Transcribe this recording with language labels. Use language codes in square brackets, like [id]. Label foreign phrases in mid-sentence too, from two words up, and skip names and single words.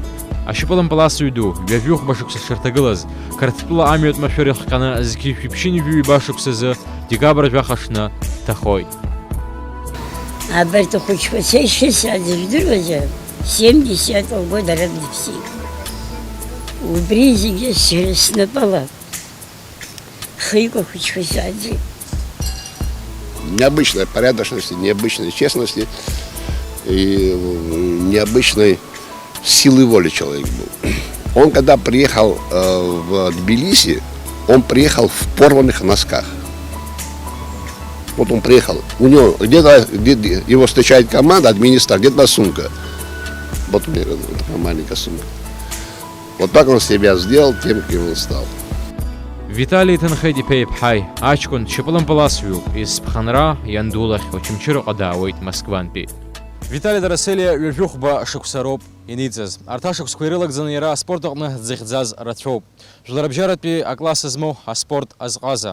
[ab] Ашьапылампыласыҩ ду ҩажәихәба шықәса дшырҭагылаз Қырҭтәыла амҩатә машәыр ихҟьаны зқьи шәиԥшьынҩ-ҩба шықәсазы декабр жәахашны дҭахоит. Абарҭ ахәыҷқәа сеишьысааӡа жәдыруазар, 70-ов года раԥсит. Убри зегьы сара снапала хикәа хәыҷқәа сааӡеит. [ru] Необычной порядочности, необычной честности и необычной силы воли человек был. Он когда приехал в Тбилиси, он приехал в порванных носках. Вот он приехал, у него где-то его встречает команда, администратор, где-то сумка. Вот у меня такая маленькая сумка. Вот так он себя сделал тем, кем он стал. [ab] Витали ҭынхеит иԥа-иԥҳаи, аҷкәын дшьапылампыласҩуп, изԥхынра иандулахь Очамчыраҟа даауеит Москвантәи. Витали Дараселиа ҩажәихәба шықәса роуп иниҵаз. Арҭ ашықәсқәа ирылагӡаны иара аспорт аҟны дзыхьӡаз рацәоуп. Жәларбжьаратәи акласс змоу аспорт азҟаза.